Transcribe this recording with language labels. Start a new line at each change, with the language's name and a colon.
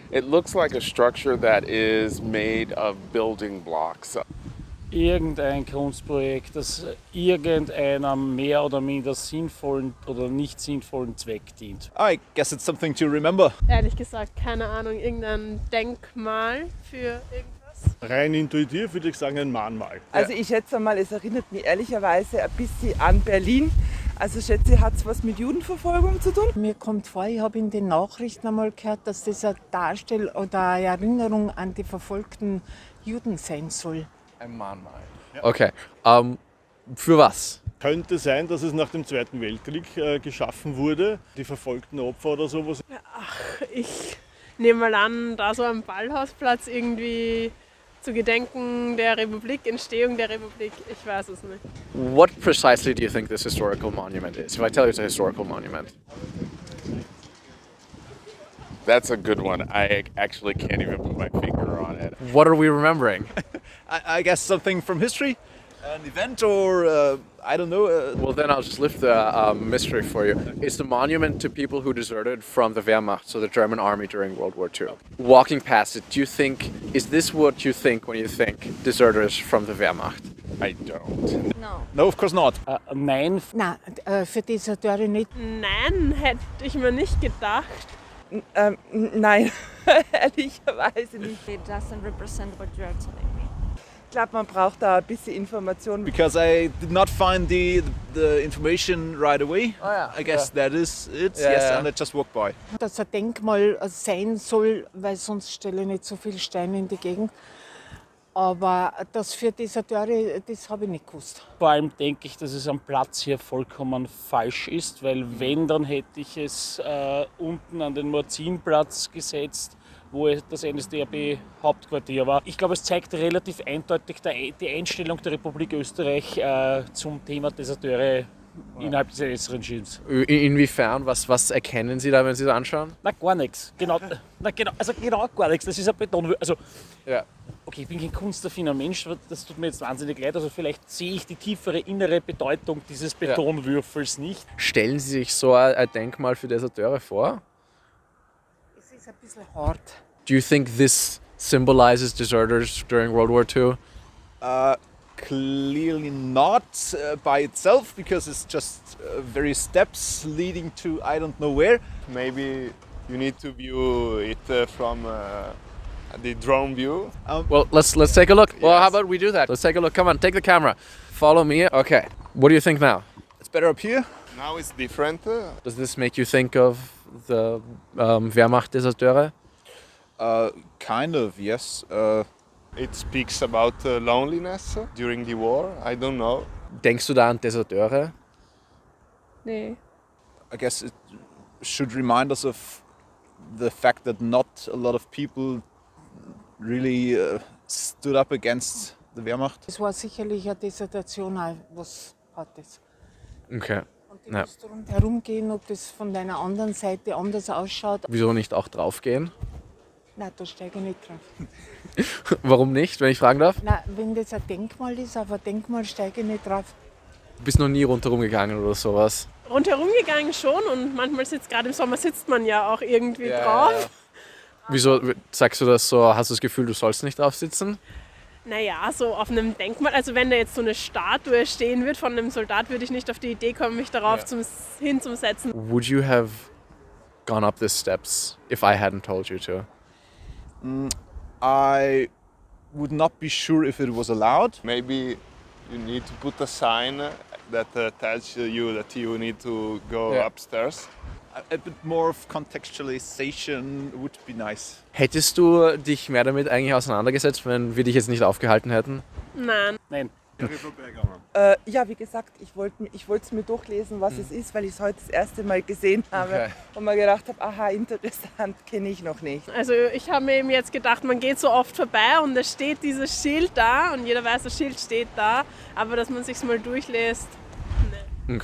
English: It looks like a structure that is made of building blocks.
German: Irgendein Kunstprojekt, das irgendeinem mehr oder minder sinnvollen oder nicht sinnvollen Zweck dient.
English: I guess it's something to remember.
German: Ehrlich gesagt, keine Ahnung, irgendein Denkmal für irgendwas. Rein intuitiv würde ich sagen ein Mahnmal. Also ich schätze mal, es erinnert mich ehrlicherweise ein bisschen an Berlin. Also ich schätze, hat es was mit Judenverfolgung zu tun? Mir kommt vor, ich habe in den Nachrichten einmal gehört, dass das eine Darstellung oder eine Erinnerung an die verfolgten Juden sein soll. Ein Mahnmal. Ja. Okay. Für was? Könnte sein, dass es nach dem Zweiten Weltkrieg geschaffen wurde, die verfolgten Opfer oder sowas. Ach, ich nehme mal an, da so am Ballhausplatz irgendwie Zu Gedenken der Republik, Entstehung der Republik, ich weiß es nicht.
English: What precisely do you think this historical monument is? If I tell you it's a historical monument. That's a good one. I actually can't even put my finger on it. What are we remembering? I guess something from history, an event, or I don't know. Well, then I'll just lift the mystery for you. It's the monument to people who deserted from the Wehrmacht, so the German army during World War II. Walking past it, is this what you think when you think deserters from the Wehrmacht? I don't. No, of course not.
German: Nein, Nein, für Deserteure nicht. Nein, hätte ich mir nicht gedacht. Nein, ehrlicherweise nicht.
English: It doesn't represent what you are telling me.
German: Ich glaube, man braucht da ein bisschen Informationen.
English: Because I did not find the information right away. Oh, yeah. I guess that is it. Yeah, yes, yeah. and I just walked by.
German: Dass ein Denkmal sein soll, weil sonst stelle ich nicht so viel Steine in die Gegend. Aber das für Deserteure, das habe ich nicht gewusst. vor allem denke ich, dass es am Platz hier vollkommen falsch ist, weil wenn, dann hätte ich es unten an den Morzinplatz gesetzt, wo das NSDAP-Hauptquartier war. Ich glaube, es zeigt relativ eindeutig die Einstellung der Republik Österreich zum Thema Deserteure innerhalb des äußeren Regimes. Inwiefern? Was erkennen Sie da, wenn Sie das anschauen? Na, gar nichts. Genau gar nichts. Das ist ein Beton. Also, Ja. okay, ich bin kein kunstaffiner Mensch, das tut mir jetzt wahnsinnig leid. Also vielleicht sehe ich die tiefere innere Bedeutung dieses Betonwürfels nicht. Stellen Sie sich so ein Denkmal für Deserteure vor? Es ist ein bisschen hart.
English: Do you think this symbolizes deserters during World War II? Clearly not by itself, because it's just various steps leading to I don't know where. Maybe you need to view it from the drone view. Well, let's take a look. Well, Yes. how about we do that? Let's take a look. Come on, take the camera. Follow me. Okay. What do you think now? It's better up here. Now it's different. Does this make you think of the Wehrmacht Deserteure? Kind of, yes. It speaks about loneliness during the war. I don't know.
German: Denkst du da an Deserteure? Nee.
English: I guess it should remind us of the fact that not a lot of people really stood up against the Wehrmacht.
German: Es war sicherlich eine Desertation, auch was hat das. Okay. Und du Ja. musst rundherum gehen, ob das von deiner anderen Seite anders ausschaut. Wieso nicht auch draufgehen? Nein, da steige ich nicht drauf. Warum nicht, wenn ich fragen darf? Nein, wenn das ein Denkmal ist, auf ein Denkmal steige ich nicht drauf. Du bist noch nie rundherum gegangen oder sowas? Rundherum gegangen schon und manchmal gerade im Sommer sitzt man ja auch irgendwie drauf. Wieso sagst du das so? Hast du das Gefühl, du sollst nicht drauf sitzen? Naja, so auf einem Denkmal, also wenn da jetzt so eine Statue stehen wird von einem Soldat, würde ich nicht auf die Idee kommen, mich darauf hinzusetzen.
English: Would you have gone up these steps if I hadn't told you to? I would not be sure if it was allowed. Maybe you need to put a sign that tells you that you need to go upstairs. A bit more of contextualization would be nice.
German: Hättest du dich mehr damit eigentlich auseinandergesetzt, wenn wir dich jetzt nicht aufgehalten hätten? Nein. Nein. Ja, wie gesagt, ich wollte es mir durchlesen, was es ist, weil ich es heute das erste Mal gesehen habe und mir gedacht habe, aha, interessant, kenne ich noch nicht. Also ich habe mir eben jetzt gedacht, man geht so oft vorbei und da steht dieses Schild da und jeder weiß, das Schild steht da, aber dass man sich's mal durchlässt, ne.